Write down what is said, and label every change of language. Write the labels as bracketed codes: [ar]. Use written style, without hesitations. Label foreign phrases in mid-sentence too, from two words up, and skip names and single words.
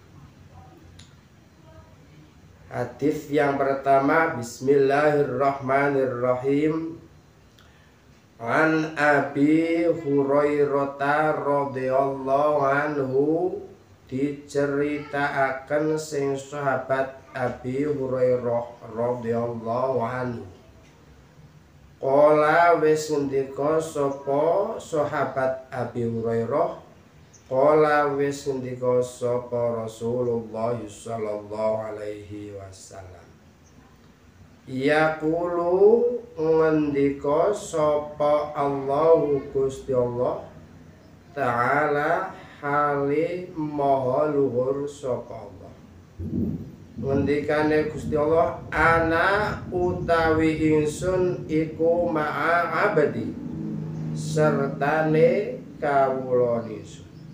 [id] Hadis yang pertama, [ar] بسم الله الرحمن الرحيم. عن أبي هريرة رضي الله عنه, [jv] diceritakan sing sahabat Abi Hurairah [ar] رضي الله عنه. [jv] Qala wis ngendika sapa sahabat Abi Hurairah, qala wis ngendika sapa Rasulullah sallallahu alaihi wasallam. Yaqulu ngendika sapa Allahu Gusti Allah Ta'ala hali maha luhur sapa Allah. Ngendikane Gusti Allah, ana utawi ingsun iku [ar] مع عبدي [jv] sertane kawula ingsun.